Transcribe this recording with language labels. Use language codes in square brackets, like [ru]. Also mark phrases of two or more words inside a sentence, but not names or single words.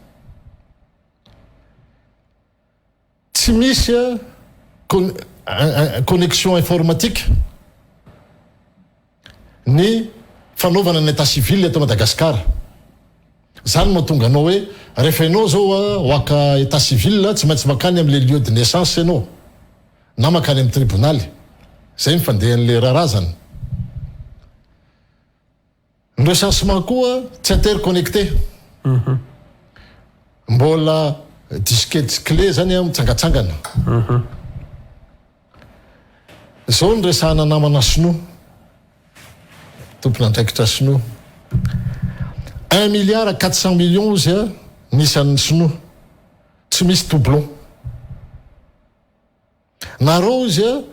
[mg] tsy misy [fr] connexion informatique [mg] ny fanaovana ny [fr] état civil [mg] eto Madagasikara zany mahatonga anao hoe rehefa ianao zao hoaka [fr] état civil [mg] tsy maintsy makany am'le [fr] lieu de naissance [mg] ianao na makany amin'ny tribonaly zay mifandehan'le raharazany ny recensement koa tsy interconnecté mbola [fr] disquette clé [mg] zany mitsangatsangana zao ny resahana namana sinoa tompona andraikitra sinoa 1 milliard 400 millions izy nisan'ny sinoa tsy misy doublon nareo izy